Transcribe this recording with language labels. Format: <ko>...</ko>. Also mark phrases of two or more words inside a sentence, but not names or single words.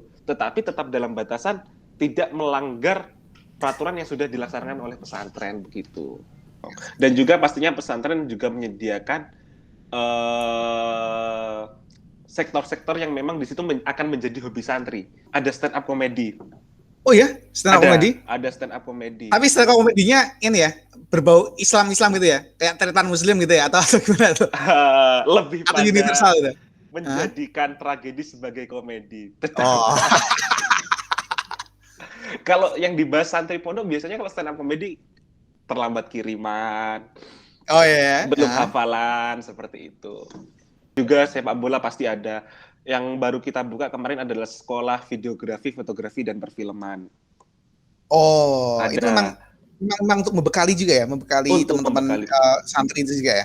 <id>Tetapi tetap dalam batasan tidak melanggar peraturan yang sudah dilaksanakan oleh pesantren begitu. Dan juga pastinya pesantren juga menyediakan sektor-sektor yang memang di situ akan menjadi hobi santri.</id> <en>Ada stand up comedy. Oh ya, stand up comedy? Ada stand up comedy.</en> <id>Tapi</id> <en>stand up comedy-</en> <id>nya ini ya, berbau Islam-Islam gitu ya? Kayak tretan muslim gitu ya? Atau gimana tuh? Lebih atau pada universal gitu? Menjadikan tragedi sebagai komedi. Oh. Kalau yang dibahas santri pondok biasanya kalau</id> <en>stand up comedy</en> <id>terlambat kiriman. Oh iya. Belum hafalan seperti itu. Juga sepak bola pasti ada. Yang baru kita buka kemarin adalah sekolah videografi, fotografi, dan perfilman. Oh, ada. Itu memang untuk membekali juga ya, membekali teman-teman santri itu juga ya?</id>